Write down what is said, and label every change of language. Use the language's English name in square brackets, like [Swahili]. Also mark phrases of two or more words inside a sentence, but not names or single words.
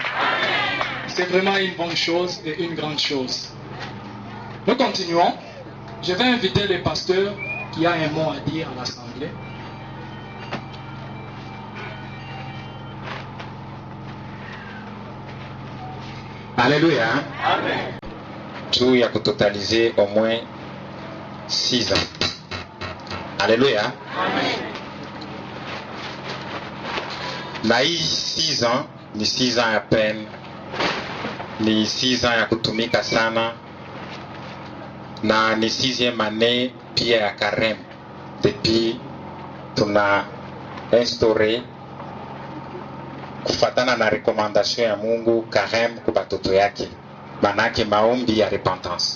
[French] C'est vraiment une bonne chose et une grande chose. Nous continuons. Je vais inviter le pasteur qui a un mot à dire à l'assemblée. Alléluia. Amen. [Swahili] Juu ya kutotaliser [French] au moins 6 ans. Alléluia. Amen. [Swahili] Na hii 6 ans ni 6 ans ya peine, ni 6 ans ya kutumika sana, na ni 6e année pia ya [French] carême depuis [Swahili] tuna instauré kufatana na recommandation ya Mungu carême kwa batoto yake, manake maombi ya repentance.